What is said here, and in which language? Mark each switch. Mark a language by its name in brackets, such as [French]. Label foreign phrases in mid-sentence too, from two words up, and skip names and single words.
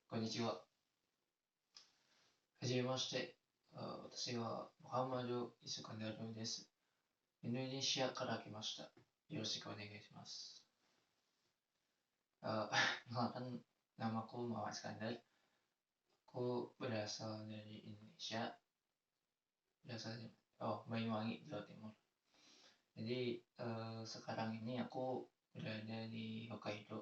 [Japanese] ちは。はじめまして。私はモハマド・イスカンダルです。インドネシアから来ました。よろしくお願いします。 [Indonesian] Kenalkan, namaku Muhammad Iskandar. Aku berasal dari Indonesia. Banyuwangi, Jawa Timur. Jadi sekarang ini aku berada di Hokkaido.